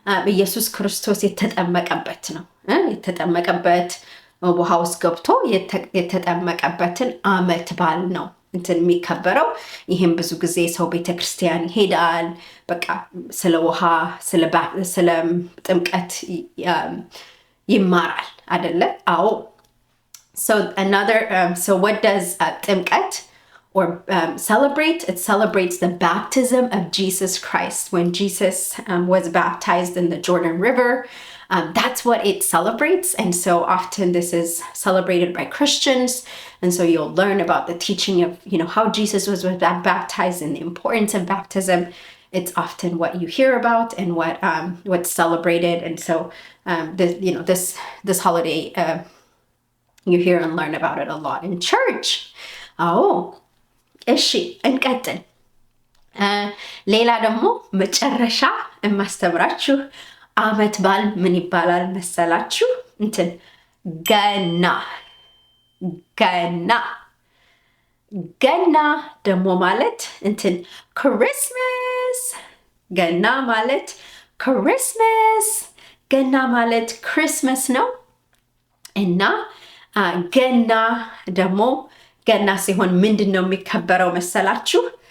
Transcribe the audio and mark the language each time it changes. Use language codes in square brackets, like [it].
[am] ኢየሱስ ክርስቶስ የተጠመቀበት ነው። የተጠመቀበት ውሃ ውስጥ ገብቶ የተጠመቀበትን አመት በዓል ነው የሚከበረው። ይህም ብዙ ጊዜ ሰው ቤተክርስቲያን ይሄዳል። በቃ ስለ ውሃ ስለ ጥምቀት ይማራል አይደለ? አዎ [en] so what does ጥምቀት or celebrate? It celebrates the baptism of Jesus Christ. When Jesus was baptized in the Jordan River, that's what it celebrates. And so often this is celebrated by Christians. And so you'll learn about the teaching of, how Jesus was baptized and the importance of baptism. It's often what you hear about and what's celebrated. And so this holiday You hear and learn about it a lot in church. [am] Oh, እሺ እንቀጥል። ሌላ ደግሞ መጨረሻ የማስተምራችሁ አመት በዓል ምን ይባላል መሰላችሁ? ገና ገና ገና ደግሞ ማለት ክሪስማስ። ገና ማለት ክሪስማስ። ገና ማለት ክሪስማስ ነው። እና ገና ደግሞ ገና ሲሆን ምንድን ነው የሚከበረው መሰላችሁ?